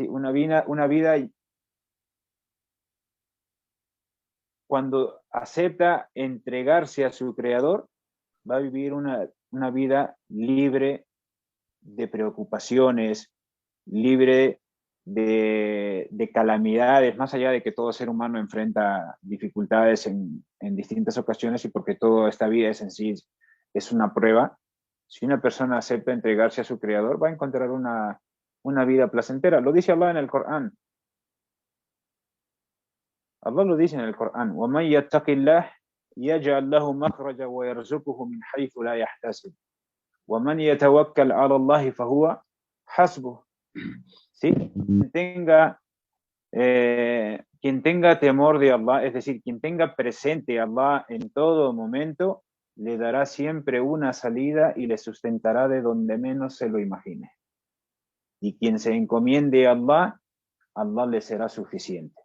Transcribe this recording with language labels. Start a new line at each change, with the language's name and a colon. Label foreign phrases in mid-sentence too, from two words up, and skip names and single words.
Spanish: Una vida cuando acepta entregarse a su creador, va a vivir una vida libre de preocupaciones, libre de calamidades, más allá de que todo ser humano enfrenta dificultades en distintas ocasiones y porque toda esta vida es en sí es una prueba. Si una persona acepta entregarse a su creador, va a encontrar una vida placentera. Lo dice Allah en el Corán. Allah lo dice en el Corán.
Arabic: وَمَنْ يَتَّقِ اللَّهِ يَجْعَلْ لَهُ مَخْرَجًا وَيَرْزُقْهُ مِنْ حَيْثُ لَا يَحْتَسِبُ وَمَنْ يَتَوَكَّلْ عَلَى اللَّهِ فَهُوَ حَسْبُهُ.
Spanish: ¿Sí? Quien tenga temor de Allah, es decir, quien tenga presente a Allah en todo momento, le dará siempre una salida y le sustentará de donde menos se lo imagine. Y quien se encomiende a Allah, Allah le será suficiente.